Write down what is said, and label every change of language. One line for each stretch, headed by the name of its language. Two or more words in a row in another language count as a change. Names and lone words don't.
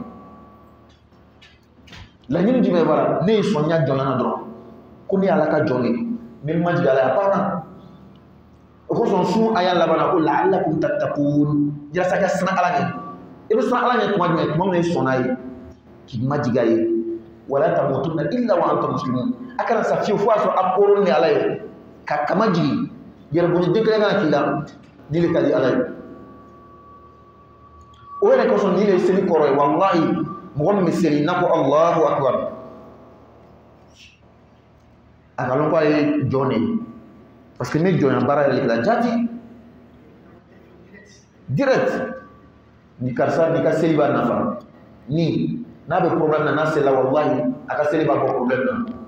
Bambara: laɲini jumɛn b'a la ne ye sɔnya jɔnya na dɔrɔn ko ne ye ala ka jɔn de ye n ma jigin ala ye a banna o kosɔn sun a y'a laban ko
Arabic: لعلكم تتقون
Bambara: yasa ka siran ala ɲɛ i bɛ siran ala ɲɛ tuma jumɛn tuma min na i sɔnna ye k'i ma jigin a ye
Arabic: ولا تموتن إلا وأنتم مسلمون
Bambara: a kana sa fiyewu fo a sɔrɔ a koron ni ala ye ka kama jigin yɛrɛboni den kelen kana k'i la ni le ka di ala ye o yɛrɛ kosɔn ni le ye seli kɔrɔ ye wallahi mɔgɔ min bɛ seli n'a ko
Arabic: الله أكبر
Bambara: a ka lɔn ko a ye jɔn de ye
French: parce que
Bambara: ne jɔnya baara yɛrɛ de la jati direct ni karisa ni ka seli b'a nafa ni n'a bɛ problème na n'a selila wallahi a ka seli b'a bɔ problème na